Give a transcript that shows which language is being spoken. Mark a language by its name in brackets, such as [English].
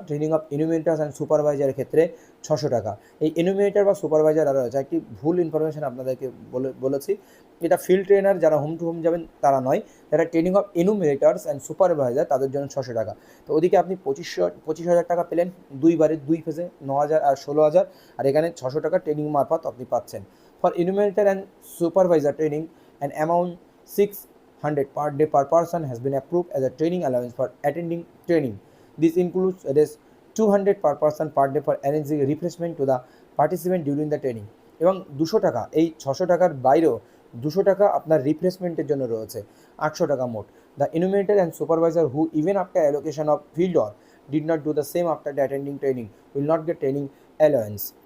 [Bangla] Training of ইনোভেটার্স and সুপারভাইজারের ক্ষেত্রে 600 টাকা। এই ইনোভেটার বা সুপারভাইজার আরও রয়েছে, একটি ভুল ইনফরমেশন আপনাদেরকে বলেছি, এটা ফিল্ড ট্রেনার যারা হোম টু হোম যাবেন তারা নয়, যারা [English] training of innovators and supervisor [Bangla] তাদের জন্য 600 টাকা। তো ওদিকে আপনি 25,000 টাকা পেলেন দুইবারে, দুই ফেজে 9,000 আর 16,000, আর এখানে 600 টাকা ট্রেনিং মারফত আপনি পাচ্ছেন। [English] For innovator and supervisor training an amount 600 per day per person has been approved as a training allowance for attending training. This includes 200 per person per day for arranging refreshment to the participant during the training. [Bangla] এবং 200 টাকা, এই 600 টাকার বাইরেও 200 টাকা আপনার রিফ্রেশমেন্টের জন্য রয়েছে, 800 টাকা মোট। [English] The innovator and supervisor who even after allocation of field work did not do the same after the attending training will not get training allowance.